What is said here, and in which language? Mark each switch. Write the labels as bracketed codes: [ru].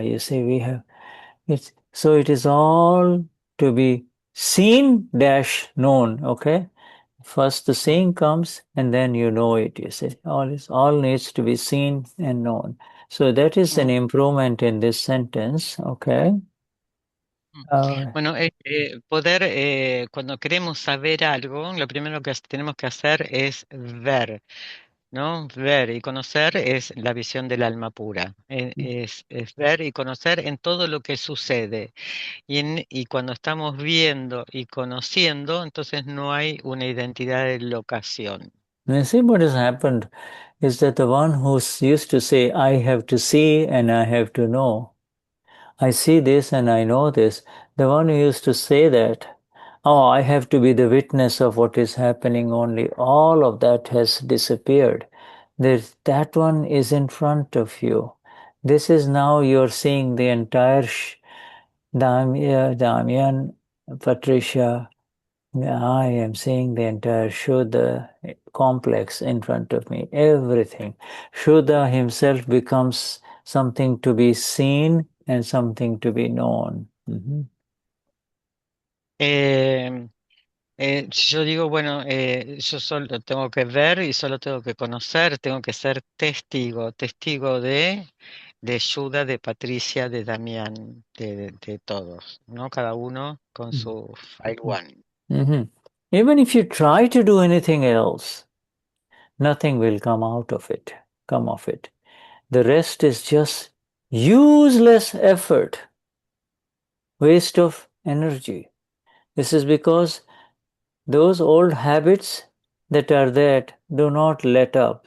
[en] You see, we have so it is all to be seen dash known. Okay, first the seeing comes and then you know it. You see, all needs to be seen and known. So that is an improvement in this sentence. Okay. [es] Bueno, poder, cuando queremos saber algo, lo primero que tenemos que hacer es ver, ¿no? Ver y conocer es la visión del alma pura. Es ver y conocer en todo lo que sucede. Y cuando estamos viendo y conociendo, entonces no hay una identidad de locación. [en] You see, what has happened is that the one who used to say, I have to see and I have to know, I see this and I know this, the one who used to say that, oh, I have to be the witness of what is happening only, all of that has disappeared. That one is in front of you. This is now you're seeing the entire Damian, Patricia, I am seeing the entire Shuddha complex in front of me, everything. Shuddha himself becomes something to be seen and something to be known. [es] Eh, yo digo, bueno, yo solo tengo que ver y solo tengo que conocer, tengo que ser testigo, testigo de Shuddha, de Patricia, de Damián, de todos, ¿no? Cada uno con su file one. [en] Even if you try to do anything else, nothing will come out of it, come of it. The rest is just useless effort, waste of energy. This is because those old habits that are there do not let up.